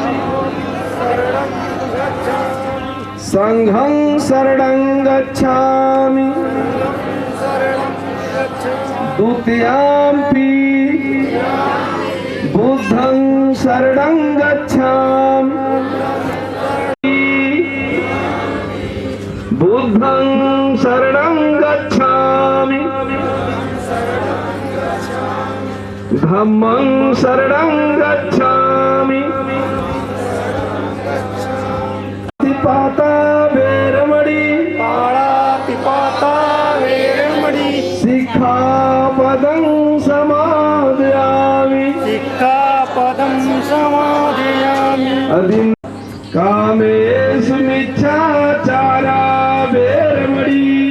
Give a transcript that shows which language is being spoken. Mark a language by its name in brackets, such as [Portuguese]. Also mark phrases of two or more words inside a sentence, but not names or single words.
[Pali] संघं शरणं गच्छामि द्वितीयंपि बुद्धं शरणं गच्छामि बुद्धं शरणं गच्छामि धम्मं शरणं गच्छामि पाता वेरमणि पाणातिपाता वेरमणि सिक्खापदं समादयामि अधि कामेषु मिच्छाचारा वेरमणि